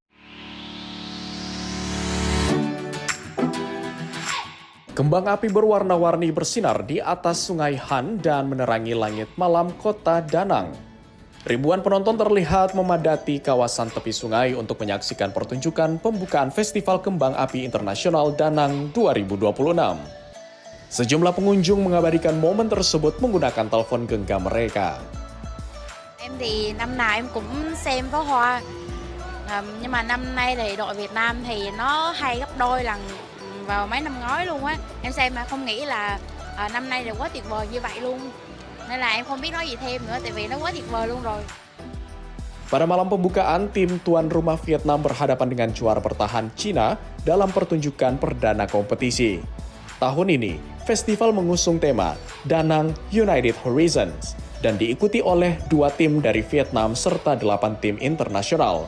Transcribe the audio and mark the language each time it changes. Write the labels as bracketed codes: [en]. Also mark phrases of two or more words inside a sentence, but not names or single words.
[id] Kembang api berwarna-warni bersinar di atas Sungai Han dan menerangi langit malam kota Da Nang. Ribuan penonton terlihat memadati kawasan tepi sungai untuk menyaksikan pertunjukan pembukaan Festival Kembang Api Internasional Da Nang 2026. Sejumlah pengunjung mengabadikan momen tersebut menggunakan telepon genggam mereka. [vi] Em thì năm nào em cũng xem pháo hoa, nhưng mà năm nay thì đội Việt Nam thì nó hay gấp đôi lần vào mấy năm ngoái luôn á. Em xem mà không nghĩ là năm nay là quá tuyệt vời như vậy luôn. Nên là em không biết nói gì thêm nữa, tại vì nó quá tuyệt vời luôn rồi. [id] Pada malam pembukaan, tim tuan rumah Vietnam berhadapan dengan juara bertahan Cina dalam pertunjukan perdana kompetisi. Tahun ini, festival mengusung tema Da Nang United Horizons dan diikuti oleh 2 tim dari Vietnam serta 8 tim internasional.